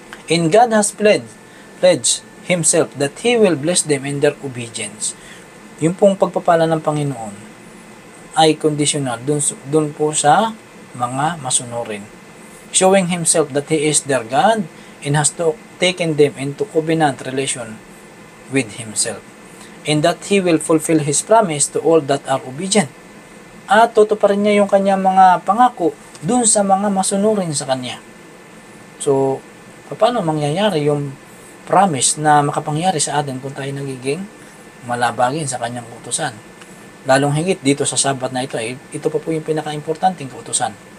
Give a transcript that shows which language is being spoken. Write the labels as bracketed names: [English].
[English] And God has pledged Himself that He will bless them in their obedience. [Filipino] Yung pong pagpapala ng Panginoon ay conditional dun po sa mga masunurin. [English] Showing Himself that He is their God and has taken them into covenant relation with Himself. And that He will fulfill His promise to all that are obedient. [Filipino] At tutuparin niya yung kanyang mga pangako dun sa mga masunurin sa Kanya. So, paano mangyayari yung promise na makapangyari sa atin kung tayo nagiging malabagin sa Kanyang utusan? Lalong higit dito sa Sabat na ito, ito pa po yung pinaka-importanting kautusan.